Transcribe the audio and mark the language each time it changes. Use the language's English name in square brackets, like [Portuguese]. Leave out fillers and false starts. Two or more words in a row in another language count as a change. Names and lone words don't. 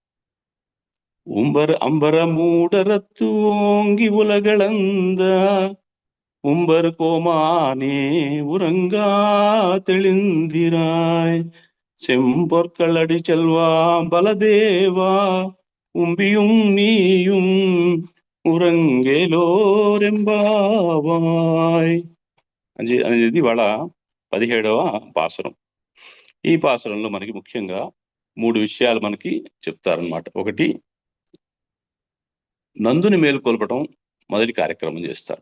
[Tamil] அம்பர மூடரத்து ஓங்கி உலகளந்த உம்பர் கோமானே உறங்கா தெளிந்திராய் செம்பொற்களடி செல்வா பலதேவா உம்பியும் நீயும் ఉరంగేలోరెంబావాయ్ [Telugu] అనేది వాళ్ళ 17వ పాసురం. ఈ పాసురంలో మనకి ముఖ్యంగా 3 విషయాలు మనకి చెప్తారనమాట. ఒకటి, నందుని మేల్కొల్పటం మొదటి కార్యక్రమం చేస్తారు.